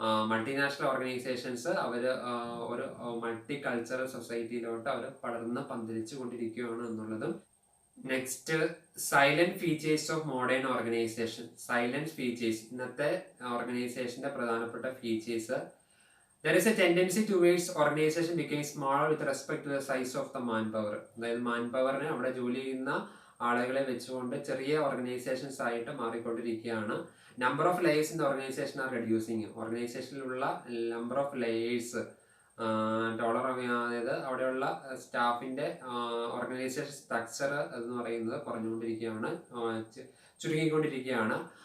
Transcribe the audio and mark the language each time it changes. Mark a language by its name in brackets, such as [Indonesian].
[Malayalam] Multinational organisations ഒരു multi cultural സൊസൈറ്റിയിലോട്ട് അവർ പടർന്ന് പന്തലിച്ചു കൊണ്ടിരിക്കുകയാണ് എന്നുള്ളതും. [English] Next salient features of modern organization. Salient features, [Malayalam] ഇന്നത്തെ ഓർഗനൈസേഷന്റെ പ്രധാനപ്പെട്ട features [English] There is a tendency towards organization becoming smaller with respect to the size of the manpower. [Malayalam] അതായത് മാൻ പവറിനെ അവിടെ ജോലി ചെയ്യുന്ന ആളുകളെ വെച്ചുകൊണ്ട് ചെറിയ ഓർഗനൈസേഷൻസ് ആയിട്ട് മാറിക്കൊണ്ടിരിക്കുകയാണ്. [English] Number of layers in the organization are reducing. [Malayalam] ഓർഗനൈസേഷനിലുള്ള number of layers അതായത് അവിടെയുള്ള സ്റ്റാഫിന്റെ ഓർഗനൈസേഷൻ സ്ട്രക്ചർ എന്ന് പറയുന്നത് കുറഞ്ഞുകൊണ്ടിരിക്കുകയാണ്, ചുരുങ്ങിക്കൊണ്ടിരിക്കുകയാണ്.